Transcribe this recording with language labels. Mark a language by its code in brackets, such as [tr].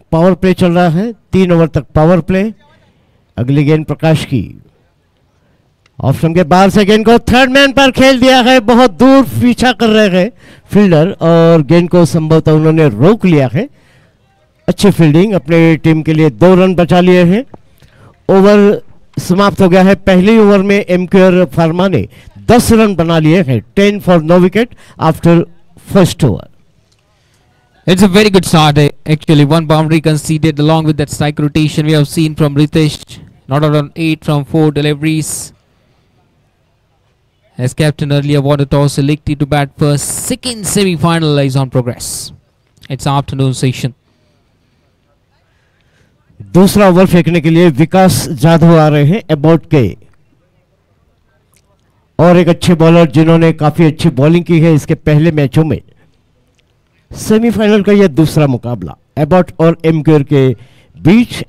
[hi] Power play चल रहा है, 3 ओवर तक पावर प्ले। अगली गेंद प्रकाश की ऑफ स्टंप के बाहर से गेंद को थर्ड मैन पर खेल दिया है, बहुत दूर पीछा कर रहे हैं फील्डर और गेंद को संभवतः उन्होंने रोक लिया है। अच्छी फील्डिंग, अपने टीम के लिए 2 रन बचा लिए हैं। ओवर समाप्त हो गया है। पहले ओवर में एमक्यूआर फार्मा ने 10 रन बना लिए हैं, 10 [en] For no wicket after first over. It's a very good start. Actually, one boundary conceded along with that strike rotation we have seen from Ritesh. Not around 8 from 4 deliveries. As captain earlier, won the toss, selected to bat first. Second semi-final is on progress. It's afternoon session. [hi] दूसरा over फेंकने के लिए विकास जाधव आ रहे हैं about के, और एक अच्छे बॉलर जिन्होंने काफी अच्छी बॉलिंग की है इसके पहले मैचों में। सेमीफाइनल का यह दूसरा मुकाबला एबॉट और एमक्यूआर के बीच।